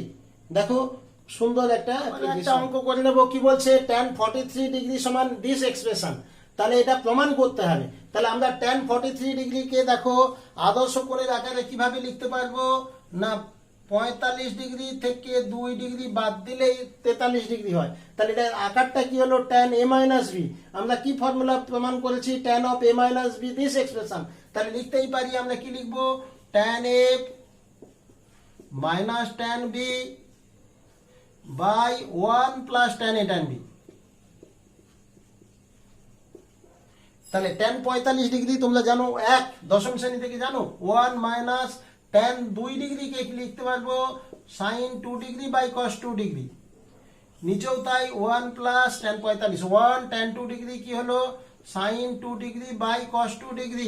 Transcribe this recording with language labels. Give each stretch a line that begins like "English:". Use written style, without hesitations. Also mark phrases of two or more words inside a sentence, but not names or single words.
Bangla: দেখো সুন্দর একটা অঙ্ক করে নেবো, কি বলছে tan 43 ডিগ্রি সমান
English: this expression.
Bangla: তাহলে এটা প্রমাণ করতে হবে। তাহলে আমরা tan 43 ডিগ্রিকে দেখো আদর্শ কোণের আকারে কিভাবে লিখতে পারবো না, 45 ডিগ্রি থেকে 2 ডিগ্রি বাদ দিলেই 43 ডিগ্রি হয়। তাহলে এটার আকারটা কি হলো tan a - b। আমরা কি ফর্মুলা প্রমাণ করেছি,
English: tan of a - b this expression.
Bangla: তাহলে লিখতেই পারি আমরা কি লিখবো,
English: tan a - tan b বাই 1 + tan a tan b।
Bangla: তাহলে tan 45 ডিগ্রি তোমরা জানো, দশম শ্রেণী থেকে জানো, 1 - tan 2 ডিগ্রিকে কি লিখতে পারবো, sin 2 ডিগ্রি বাই cos 2 ডিগ্রি। নিচেও তাই 1 + tan 45, 1 tan 2 ডিগ্রি কি হলো sin 2 ডিগ্রি বাই cos 2 ডিগ্রি।